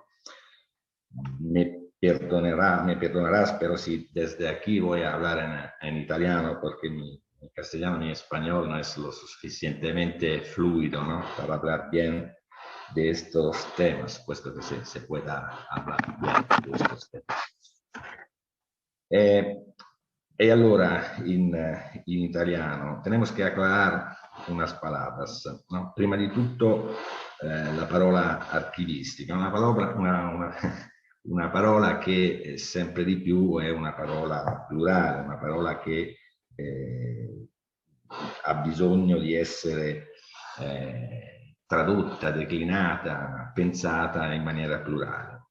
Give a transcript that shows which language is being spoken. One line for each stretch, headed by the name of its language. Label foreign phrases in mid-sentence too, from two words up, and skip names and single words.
Spanish: Me perdonarás, pero si desde aquí voy a hablar en italiano, porque mi castellano ni español no es lo suficientemente fluido, ¿no? Para hablar bien de estos temas, puesto que se pueda hablar bien de estos temas.
Italian: E allora in italiano
Spanish: tenemos que aclarar unas palabras, ¿no?
Italian: Prima di tutto la parola archivistica, una parola che sempre di più è una parola plurale, una parola che ha bisogno di essere tradotta, declinata, pensata in maniera plurale.